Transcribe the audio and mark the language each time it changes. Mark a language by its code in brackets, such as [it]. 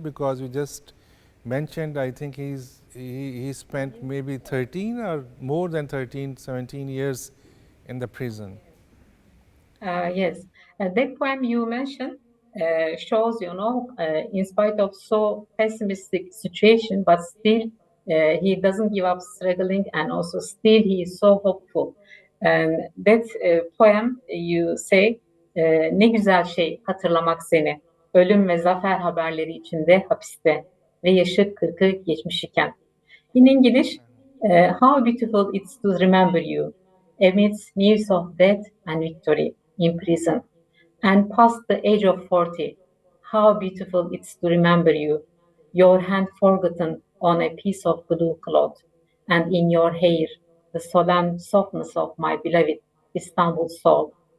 [en] Because you just mentioned, I think he spent maybe 13 or more than 13, 17 years in the prison. Yes, that poem you mentioned shows, in spite of so pessimistic situation, but still he doesn't give up struggling, and also still he is so hopeful. And that poem you say, [tr] ne güzel şey hatırlamak seni, ölüm ve zafer haberleri içinde hapiste ve yaşı 40'ı geçmiş iken. [en] In English, how beautiful it's to remember you amidst news of death and victory in prison and past the age of 40. How beautiful it's to remember you, your hand forgotten on a piece of blue cloth, and in your hair the solemn softness of my beloved Istanbul soul.